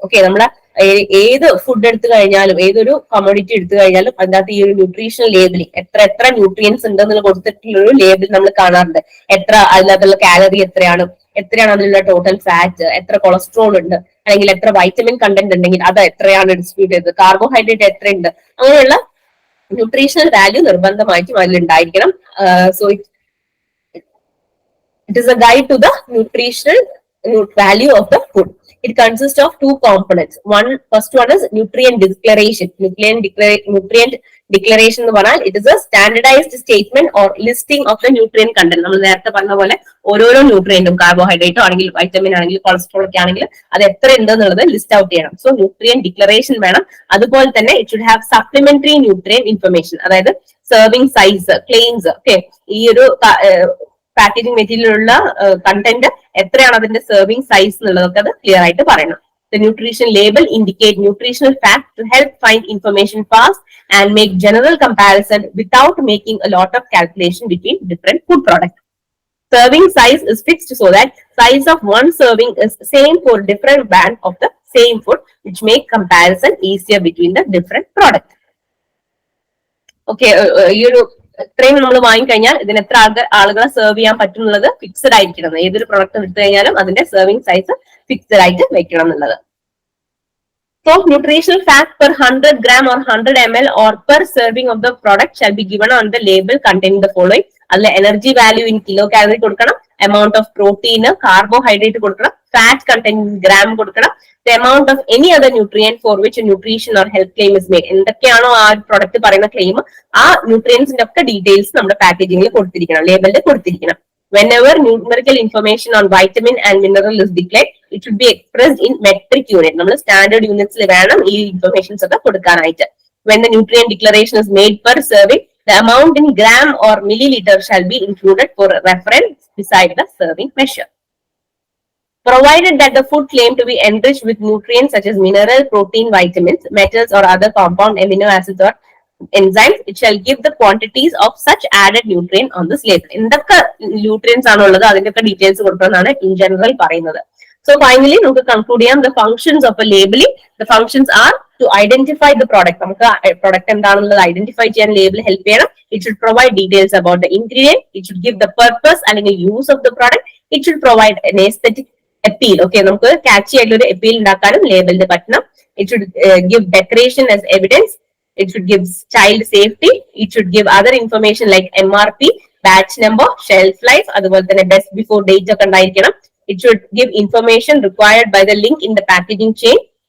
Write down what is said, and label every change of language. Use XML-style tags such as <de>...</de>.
<ml>Okay, നമ്മളെ ഏത് food എടുത്തു കഴിഞ്ഞാലും ഏതൊരു കമ്മോഡിറ്റി എടുത്തു കഴിഞ്ഞാലും അതിനകത്ത് ഈ ഒരു ന്യൂട്രീഷണൽ ലേബലിംഗ് എത്ര ന്യൂട്രിയൻസ് ഉണ്ടെന്നുള്ള കൊടുത്തിട്ടുള്ള ഒരു ലേബിൾ നമ്മൾ കാണാറുണ്ട്. അതിനകത്തുള്ള കാലറി എത്രയാണ് അതിലുള്ള ടോട്ടൽ ഫാറ്റ്, എത്ര കൊളസ്ട്രോൾ ഉണ്ട്, അല്ലെങ്കിൽ എത്ര വൈറ്റമിൻ കണ്ടന്റ് ഉണ്ടെങ്കിൽ അത് എത്രയാണ് ഡിസ്ട്രിബ്യൂട്ട് ചെയ്തത്, കാർബോഹൈഡ്രേറ്റ് എത്രയുണ്ട്, അങ്ങനെയുള്ള ന്യൂട്രീഷണൽ വാല്യൂ നിർബന്ധമായിട്ടും അതിലുണ്ടായിരിക്കണം.</ml> <en>So it is a guide to the nutritional value of the food. It consists of 2 components. First one is nutrient declaration. Nutrient declaration</en> <ml>എന്ന് പറഞ്ഞാൽ</ml> <en>it is a standardized statement or listing of the nutrient content.</en> <ml>നമ്മൾ നേരത്തെ പറഞ്ഞ പോലെ ഓരോരോ ന്യൂട്രിയന്റും, കാർബോഹൈഡ്രേറ്റോ ആണെങ്കിൽ vitamin ആണെങ്കിൽ cholesterol ഒക്കെ ആണെങ്കിൽ അത് എത്ര ഉണ്ട് എന്നുള്ളത് ലിസ്റ്റ് ഔട്ട് ചെയ്യണം. സോ ന്യൂട്രിയന്റ് ഡിക്ലറേഷൻ വേണം. അതുപോലെ തന്നെ</ml> <en>it should have supplementary nutrient information,</en> <ml>അതായത് സെർവിംഗ് സൈസ്, ക്ലെയിംസ് ഒക്കെ ഈ ഒരു പാക്കേജിംഗ് മെറ്റീരിയലുള്ള കണ്ടന്റ് എത്രയാണ് അതിന്റെ സെർവിംഗ് സൈസ് എന്നുള്ളതൊക്കെ അത് ക്ലിയർ ആയിട്ട് പറയണം.</ml> <en>The nutrition label indicate nutritional fact to help find information fast and make general comparison without making a lot of calculation between different food products. Serving size is fixed so that size of one serving is same for different brand of the same food, which make comparison easier between the different products. Okay,</en> <ml>ഇത്രയും നമ്മൾ വാങ്ങിക്കഴിഞ്ഞാൽ ഇതിന് എത്ര ആളുകളെ serve ചെയ്യാൻ പറ്റും എന്നുള്ളത് fixed ആയിരിക്കണം. ഏതൊരു പ്രൊഡക്റ്റ് എടുത്തു കഴിഞ്ഞാലും അതിന്റെ സെർവിങ് സൈസ് ഫിക്സഡ് ആയിട്ട് വെക്കണം എന്നുള്ളത്.</ml> <en>So, nutritional fact per 100 gram or 100 ml or per serving of the product shall be given on the label containing the following.</en> <ml>അതിലെ energy value in kilo calorie കൊടുക്കണം, amount of protein, carbohydrate കൊടുക്കണം, fat content gram കൊടുക്കണം,</ml> <en>The amount of any other nutrient for which nutrition or health claim is made.</en> <ml>എന്തൊക്കെയാണോ ആ product പറയുന്ന claim, ആ ന്യൂട്രിയൻസിന്റെ ഒക്കെ details നമ്മുടെ പാക്കേജിംഗിൽ കൊടുത്തിരിക്കണം, ലേബലിൽ കൊടുത്തിരിക്കണം.</ml> <en>Whenever numerical information on vitamin and mineral is declared, it should be expressed in metric unit.</en> <ml>നമ്മൾ standard യൂണിറ്റ്സിൽ വേണം ഈ informations ഒക്കെ കൊടുക്കാനായിട്ട്.</ml> <en>When the nutrient declaration is made per serving, the amount in gram or milliliter shall be included for reference beside the serving measure. Provided that the food claimed to be enriched with nutrients such as mineral, protein, vitamins, metals or other compound amino acids or enzymes, it shall give the quantities of such added nutrient on this label.</en> <ml>എന്തൊക്കെ nutrients ആണുള്ളത് അതിന്റെയൊക്കെ details കൊടുക്കണമെന്നാണ് in general പറയുന്നത്.</ml> <en>So finally,</en> <ml>നമുക്ക് conclude ചെയ്യാം</ml> <en>the functions of a labeling. The functions are to identify the product.</en> <ml>നമുക്ക് product എന്താണെന്നുള്ളത് identify ചെയ്യാൻ label help ചെയ്യണം.</ml> <en>It should provide details about the ingredient. It should give the purpose അല്ലെങ്കിൽ use of the product. It should provide an aesthetic appeal.</en> <ml>Okay, നമുക്ക് catchy ആയിട്ടുള്ള ഒരു appeal ഉണ്ടാക്കാനും ലേബിളിന് പറ്റണം.</ml> <en>It should give decoration as evidence. It should give child safety. It should give other information like MRP, batch number, shelf life,</en> <ml>അതുപോലെ തന്നെ</ml> <en>best before date</en> <ml>ഒക്കെ ഉണ്ടായിരിക്കണം.</ml> <en>It should give information required by the link in the packaging chain.</en>